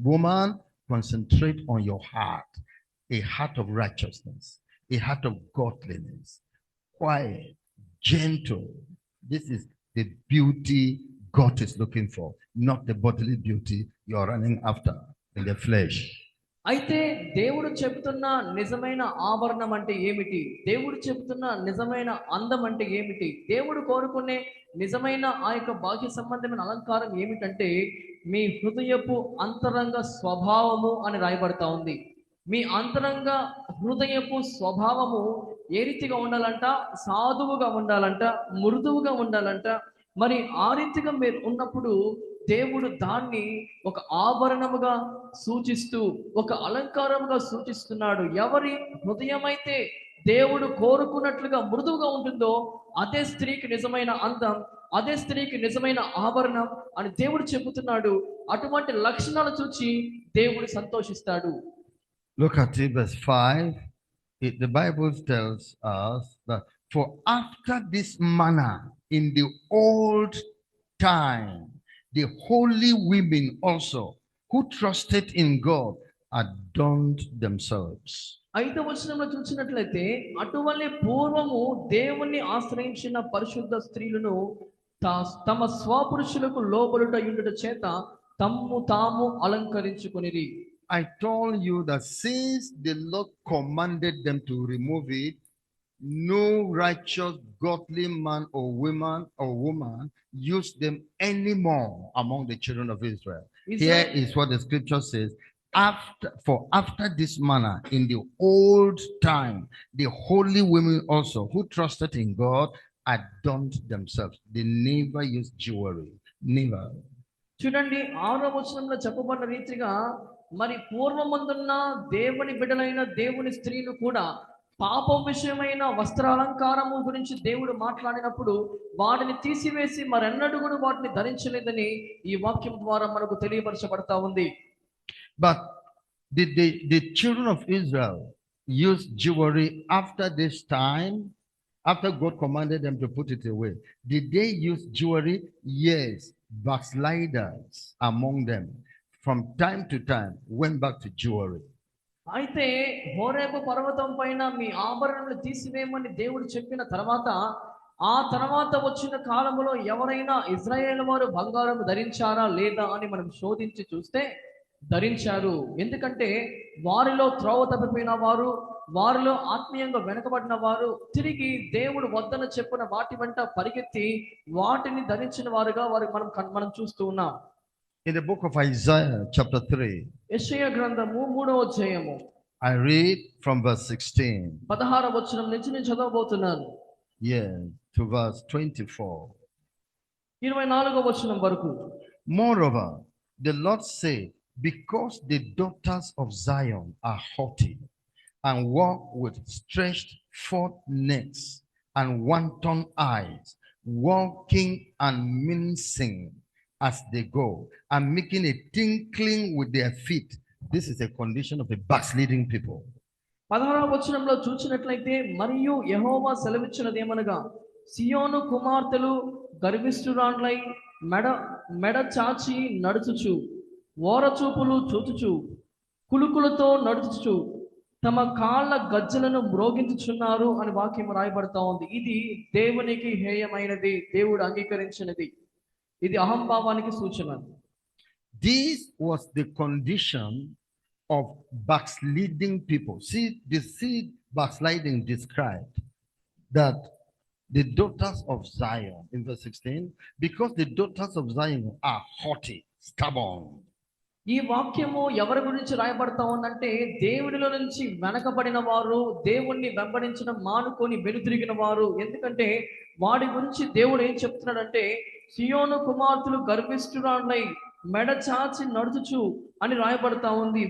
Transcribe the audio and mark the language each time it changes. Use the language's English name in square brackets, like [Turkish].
[English] Woman, concentrate on your heart, a heart of righteousness, a heart of godliness, quiet, gentle. This is the beauty God is looking for, not the bodily beauty you are running after in the flesh. [Telugu] అయితే దేవుడు చెబుతున్న నిజమైన ఆభరణం అంటే ఏమిటి? దేవుడు చెబుతున్న నిజమైన అందం అంటే ఏమిటి? దేవుడు కోరుకునే నిజమైన ఆ యొక్క బాహ్య సంబంధమైన అలంకారం ఏమిటంటే, మీ హృదయపు అంతరంగ స్వభావము అని రాయబడతా ఉంది. మీ అంతరంగ హృదయపు స్వభావము ఏ రీతిగా ఉండాలంట? సాధువుగా ఉండాలంట, మృదువుగా ఉండాలంట. మరి ఆ రీతిగా మీరు ఉన్నప్పుడు దేవుడు దాన్ని ఒక ఆభరణముగా సూచిస్తూ ఒక అలంకారముగా సూచిస్తున్నాడు. ఎవరి హృదయమైతే దేవుడు కోరుకున్నట్లుగా మృదువుగా ఉంటుందో అదే స్త్రీకి నిజమైన అందం, అదే స్త్రీకి నిజమైన ఆభరణం అని దేవుడు చెబుతున్నాడు. అటువంటి లక్షణాలు చూచి దేవుడు సంతోషిస్తాడు. [English] Look at it, verse 5. The Bible tells us that for after this manner in the old time, the holy women also who trusted in God adorned themselves. [Telugu] 5వ వచనంలో చూసినట్లయితే అటువలే పూర్వము దేవుణ్ణి ఆశ్రయించిన పరిశుద్ధ స్త్రీలను తమ స్వపురుషులకు లోబడుట యుండుట చేత తమ్ము తాము అలంకరించుకొనిరి. [English] I told you that since the Lord commanded them to remove it, no righteous, godly man or woman used them anymore among the children of Israel. Here is what the scripture says. After this manner, in the old time, the holy women also who trusted in God adorned themselves. They never used jewelry. Never. [Telugu] చూడండి 6వ వచనంలో చెప్పబడిన రీతిగా మరి పూర్వమందున్న దేవుని బిడ్డలైన దేవుని స్త్రీలు కూడా పాపం విషయమైన వస్త్రాలంకారము గురించి దేవుడు మాట్లాడినప్పుడు వాటిని తీసివేసి మరెన్నడూ కూడా వాటిని ధరించలేదని ఈ వాక్యం ద్వారా మనకు తెలియపరచబడతా ఉంది. [English] But did the children of Israel use jewelry after this time? After God commanded them to put it away, did they use jewelry? Yes. Backsliders among them from time to time went back to jewelry. [Telugu] అయితే హోరేబు పర్వతం పైన మీ ఆభరణాలు తీసివేయమని దేవుడు చెప్పిన తర్వాత ఆ తర్వాత వచ్చిన కాలంలో ఎవరైనా ఇజ్రాయేల్ వారు బంగారం ధరించారా లేదా అని మనం శోధించి చూస్తే ధరించారు. ఎందుకంటే వారిలో త్రోవ తప్పిపోయిన వారు, వారిలో ఆత్మీయంగా వెనకబడిన వారు తిరిగి దేవుడు వద్దన చెప్పిన వాటి వెంట పరిగెత్తి వాటిని ధరించిన వారుగా మనం చూస్తూ ఉన్నాం. [English] In the book of Isaiah chapter 3, [Telugu] యెషయా గ్రంథము 3వ అధ్యాయము [English] I read from verse 16. [Telugu] 16వ వచనం నుంచి నేను చదవబోతున్నాను. [English] Yes, to verse 24. [Telugu] 24వ వచనం వరకు. [English] Moreover, the Lord said, because the daughters of Zion are haughty and walk with stretched forth necks and wanton eyes, walking and mincing as they go, and making a tinkling with their feet. This is a condition of the backsliding people. [Telugu] 16వ వచనంలో చూసినట్లయితే మరియు యెహోవా సెలవిచ్చినదేమనగా సియోను కుమార్తెలు గర్విష్ఠురాండ్లై మెడ చాచి నడుచుచు ఓరచూపులు చూచుచు కులుకులతో నడుచుచు తమ కాళ్ళ గజ్జలను మ్రోగించుచున్నారు అని వాక్యం రాయబడతా ఉంది. ఇది దేవునికి హేయమైనది, దేవుడు అంగీకరించినది. ఇది అహంభావానికి సూచన. [English] This was the condition of backsliding people. See backsliding described that the daughters of Zion in verse 16, because the daughters of Zion are haughty, stubborn. [Telugu] ఈ వాక్యము ఎవరి గురించి రాయబడతా ఉందంటే దేవుడిలో నుంచి వెనకబడిన వారు, దేవుణ్ణి వెంబడించడం మానుకొని వెనుతిరిగిన వారు. ఎందుకంటే వాడి గురించి దేవుడు ఏం చెప్తున్నాడంటే సియోను కుమార్తెలు గర్విష్ఠురాండ్లై మెడ చాచి నడుచుచు అని రాయబడతా ఉంది.